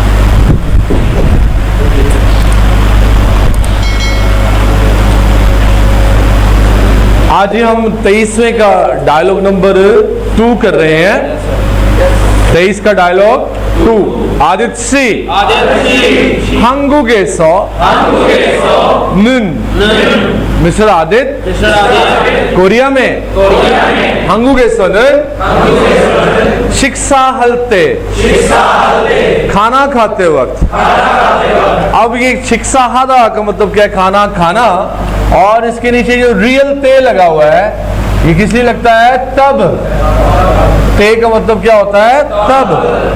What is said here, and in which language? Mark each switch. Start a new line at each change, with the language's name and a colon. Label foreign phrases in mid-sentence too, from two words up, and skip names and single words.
Hindi: आज ही हम 23वें का
English: dialogue number
Hindi: 2 कर रहे हैं। 23 का डायलॉग 2। आदित्य सिंह 한국에서 मिस्टर आदित्य कोरिया में 한국에서는
Korean: 식사할 때
Hindi: खाना खाते वक्त। अब ये शिक्षा하다 का मतलब क्या है? खाना खाना। और इसके नीचे जो रियल ते लगा हुआ है, ये किस लिए लगता है? तब। ते का मतलब क्या होता है? तब।